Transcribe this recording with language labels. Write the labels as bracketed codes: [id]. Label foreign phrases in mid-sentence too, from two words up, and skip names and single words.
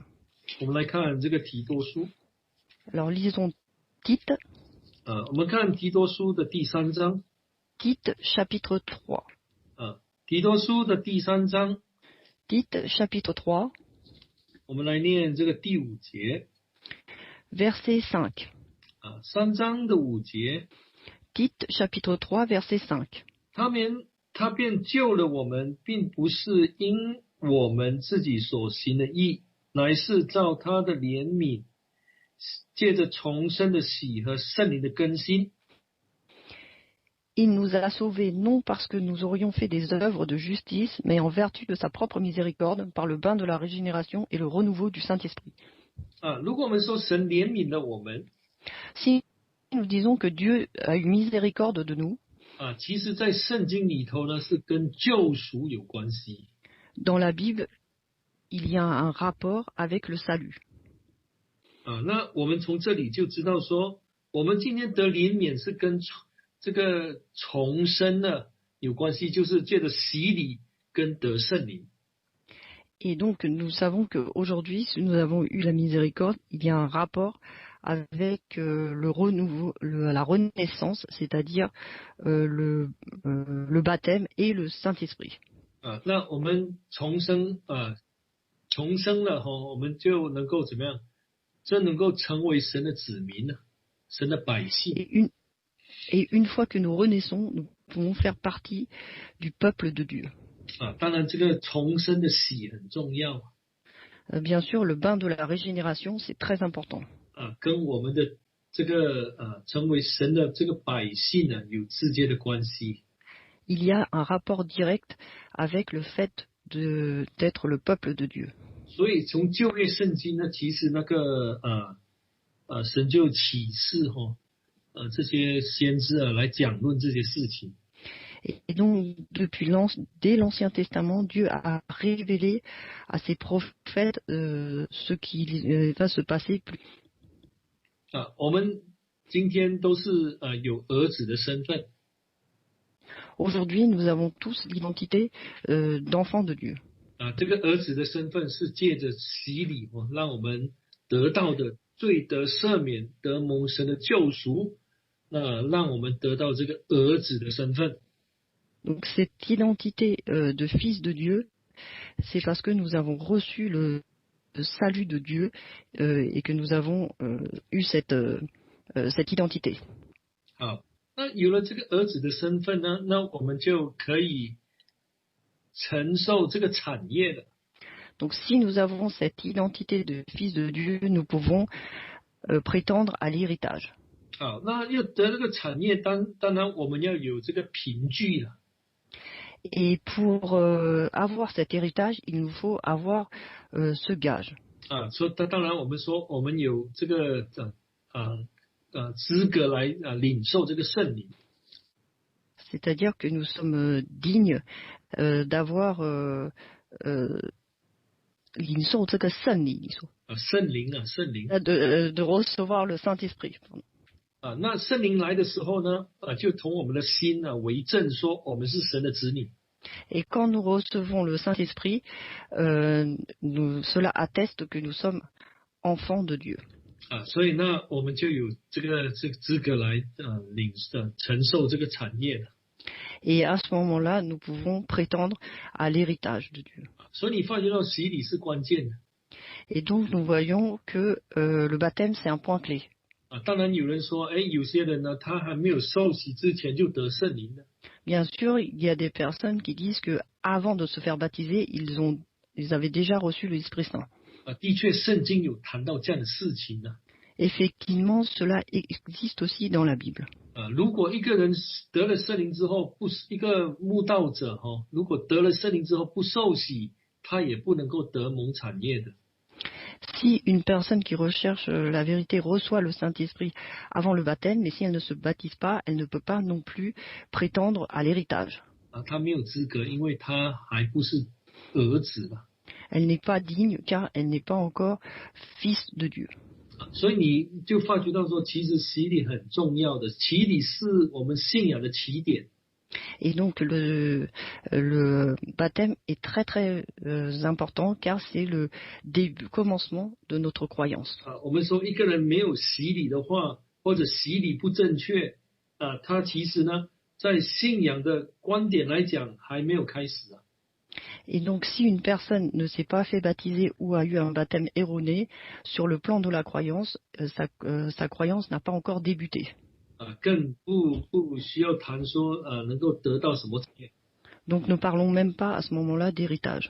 [zh] 我们来看这个提多书。 [fr] Alors lisons Tite. [zh] 我们看提多书的第3章。 [fr] Tite chapitre 3. [zh] 提多书的第3章。 [fr] Tite chapitre 3. [zh] 我们来念这个第5节。 [fr] Verset 5. [zh] 3章的5节。 [fr] Tite chapitre 3 verset 5. [zh] 他便救了我们，并不是因我们自己所行的义，乃是照他的怜悯，借着重生的喜和圣灵的更新。 [fr] Il nous a sauvés non parce que nous aurions fait des œuvres de justice, mais en vertu de sa propre miséricorde, par le bain de la régénération et le renouveau du Saint-Esprit. [zh] 如果我们说神怜悯了我们 [fr] Si nous disons que Dieu a eu miséricorde de nous, [zh] 其实在圣经里头呢是跟救赎有关系 [fr] dans la Bible, il y a un rapport avec le salut. [zh] 那我们从这里就知道说，我们今天得怜悯是跟这个重生呢有关系，就是借着洗礼跟得圣灵。 [fr] Et donc, nous savons qu'aujourd'hui, si nous avons eu la miséricorde, il y a un rapport avec le renouveau, la renaissance, c'est-à-dire le baptême et le Saint-Esprit. [zh] 那我们重生了我们就能够怎么样？真能够成为神的子民呢，神的百姓。 [fr] Et une fois que nous renaissons, nous pouvons faire partie du peuple de Dieu. [zh] 当然，这个重生的洗很重要 [fr] Bien sûr, le bain de la régénération, c'est très important. [zh] 跟我们的这个成为神的这个百姓呢有直接的关系。 [fr] Il y a un rapport direct avec le fait d'être le peuple de Dieu. [zh] 所以从旧约圣经呢，其实那个神就启示这些先知来讲论这些事情。 [fr] Et donc, dès l'Ancien Testament, Dieu a révélé à ses prophètes ce qui va se passer plus. [zh] 我们今天都是有儿子的身份。 [fr] Aujourd'hui, nous avons tous l'identité d'enfants de Dieu. [zh] 这个儿子的身份是借着洗礼让我们得到的罪得赦免，得蒙神的救赎，让我们得到这个儿子的身份。 [fr] Donc cette identité de fils de Dieu, c'est parce que nous avons reçu le salut de Dieu et que nous avons eu cette identité. [zh] 好，那有了这个儿子的身份呢，那我们就可以承受这个产业了。 [fr] Donc si nous avons cette identité de fils de Dieu, nous pouvons prétendre à l'héritage. [zh] 好，那要得这个产业，当然我们要有这个凭据了。 [fr] Et pour avoir cet héritage, il nous faut avoir ce gage. [zh] 所以当然我们说我们有这个资格来领受这个圣灵。 [fr] C'est-à-dire que nous sommes dignes d'avoir [zh] 领受这个圣灵，你说？圣灵圣灵。 [fr] de recevoir le Saint-Esprit. [zh] 那圣灵来的时候呢，就同我们的心为证，说我们是神的子女。 [fr] Et quand nous recevons le Saint-Esprit, cela atteste que nous sommes enfants de Dieu. [zh] 所以呢，我们就有这个资格来承受这个产业了。 [fr] Et à ce moment-là, nous pouvons prétendre à l'héritage de Dieu. [zh] 所以你发觉到洗礼是关键的。 [fr] Et donc nous voyons que le baptême c'est un point clé. [zh] 当然有人说，有些人呢，他还没有受洗之前就得圣灵了。 [fr] Bien sûr, il y a des personnes qui disent que avant de se faire baptiser, ils avaient déjà reçu l'Esprit Saint. [zh] 的确，圣经有谈到这样的事情呢。 [fr] Effectivement, cela existe aussi dans la Bible. [zh] 如果一个人得了圣灵之后，一个慕道者如果得了圣灵之后不受洗，他也不能够得蒙产业的。 [fr] Si une personne qui recherche la vérité reçoit le Saint-Esprit avant le baptême, mais si elle ne se baptise pas, elle ne peut pas non plus prétendre à l'héritage. [zh] 他没有资格，因为他还不是儿子嘛。 [fr] Elle n'est pas digne car elle n'est pas encore fils de Dieu. [zh] 所以你就发觉到说，其实洗礼很重要的，洗礼是我们信仰的起点。 [fr] Et donc le baptême est très très important car c'est le début, commencement de notre croyance. [zh] 我们说一个人没有洗礼的话，或者洗礼不正确，他其实呢，在信仰的观点来讲还没有开始。 [fr] Et donc si une personne ne s'est pas fait baptiser ou a eu un baptême erroné, sur le plan de la croyance, sa croyance n'a pas encore débuté. [zh] 更不需要谈说能够得到什么产业。 [fr] Donc ne parlons même pas à ce moment-là d'héritage.